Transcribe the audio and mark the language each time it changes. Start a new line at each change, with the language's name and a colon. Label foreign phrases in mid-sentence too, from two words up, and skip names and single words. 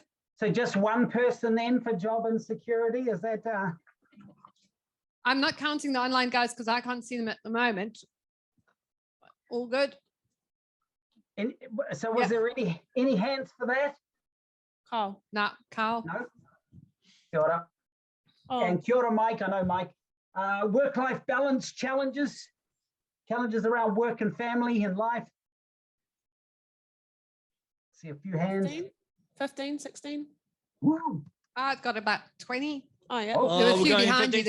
English: So just one person then for job insecurity? Is that? I'm not counting the online guys because I can't see them at the moment. All good. So was there any hands for that? Carl. No, Carl. No.
Māori: Kia ora.
English: Oh, And
Māori: kia ora,
English: Mike. I know Mike. Work-life balance challenges around work and family and life. See a few hands. 15, 16. Woo. I've got about 20. Oh, yeah. Oh. There were a we're few going behind you